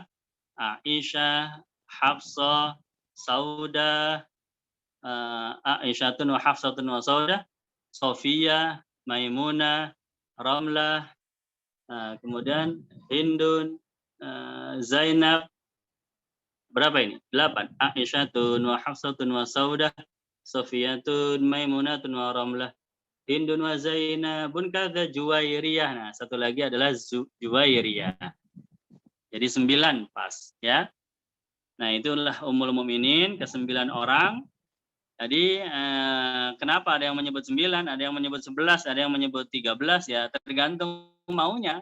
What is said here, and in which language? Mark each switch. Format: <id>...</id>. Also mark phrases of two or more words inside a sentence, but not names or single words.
<id>Aisyah, Hafsah, Saudah,</id> <ar>عائشة وحفصة وسودة,</ar> <id>Sofia, Maimunah, Ramlah, kemudian Hindun, Zainab, berapa ini? 8.</id> <ar>عائشة وحفصة وسودة، صفية، ميمونة ورملة، هند وزينب كذا جويرية.</ar> <id>Nah, satu lagi adalah Juwairiyah. Jadi 9 pas ya. Nah, itulah Ummul Mukminin, ke-9 orang. Jadi kenapa ada yang menyebut 9, ada yang menyebut 11, ada yang menyebut 13 ya, tergantung maunya.</id>